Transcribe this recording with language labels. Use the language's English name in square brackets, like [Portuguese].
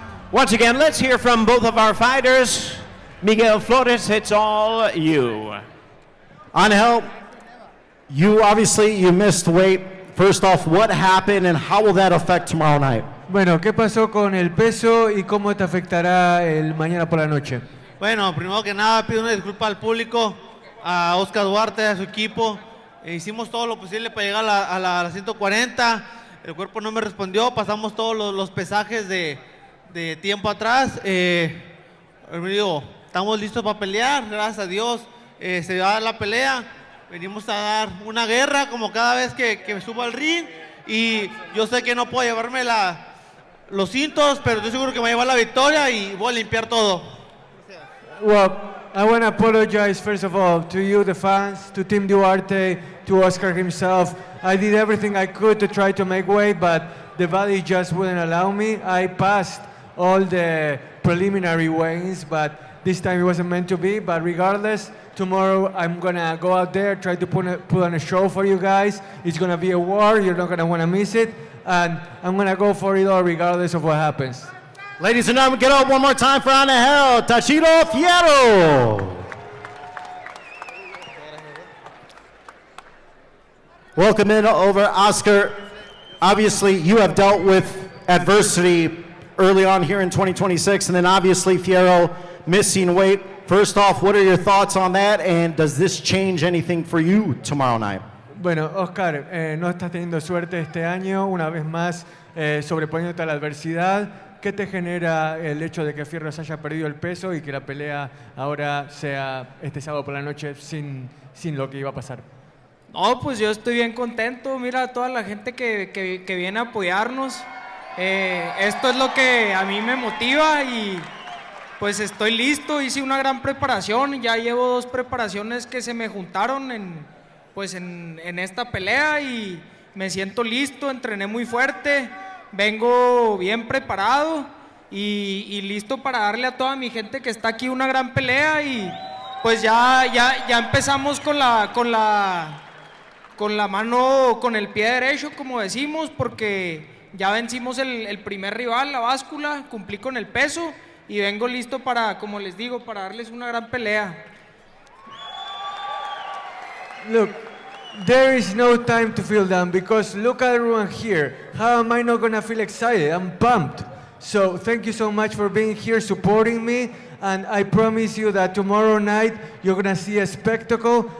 [English] Once again, let's hear from both of our fighters. Miguel Flores, it's all you. Angel, you missed weight. First off, what happened and how will that affect tomorrow night? [Spanish] Bueno, ¿qué pasó con el peso y cómo te afectará el mañana por la noche? Bueno, primero que nada pido una disculpa al público, a Oscar Duarte, a su equipo. Hicimos todo lo posible para llegar a la 140. El cuerpo no me respondió, pasamos todos los pesajes de tiempo atrás. Estamos listos para pelear, gracias a Dios. Se va a dar la pelea. Venimos a dar una guerra como cada vez que me subo al ring. Y yo sé que no puedo llevarme los cintos, pero estoy seguro que me va a llevar la victoria y voy a limpiar todo. [English] Well, I want to apologize first of all to you, the fans, to Team Duarte, to Oscar himself. I did everything I could to try to make weight, but the body just wouldn't allow me. I passed all the preliminary weigh-ins, but this time it wasn't meant to be. But regardless, tomorrow I'm gonna go out there, try to put on a show for you guys. It's gonna be a war, you're not gonna wanna miss it. And I'm gonna go for it all regardless of what happens. Ladies and gentlemen, get up one more time for Angel Tashiro Fierro. Welcome in over Oscar. Obviously, you have dealt with adversity early on here in 2026, and then obviously Fierro missing weight. First off, what are your thoughts on that, and does this change anything for you tomorrow night? [Spanish] Bueno, Oscar, no estás teniendo suerte este año, una vez más sobreponiéndote a la adversidad. ¿Qué te genera el hecho de que Fierro se haya perdido el peso y que la pelea ahora sea este sábado por la noche sin lo que iba a pasar? No, pues yo estoy bien contento. Mira, toda la gente que viene a apoyarnos. Esto es lo que a mí me motiva y pues estoy listo. Hice una gran preparación. Ya llevo 2 preparaciones que se me juntaron en esta pelea y me siento listo. Entrené muy fuerte. Vengo bien preparado y listo para darle a toda mi gente que está aquí una gran pelea y pues ya empezamos con la mano, con el pie derecho, como decimos, porque ya vencimos el primer rival, la báscula, cumplí con el peso y vengo listo para, como les digo, para darles una gran pelea. [English] Look, there is no time to feel down because look at everyone here. How am I not going to feel excited? I'm pumped. So thank you so much for being here, supporting me. And I promise you that tomorrow night you're going to see a spectacle.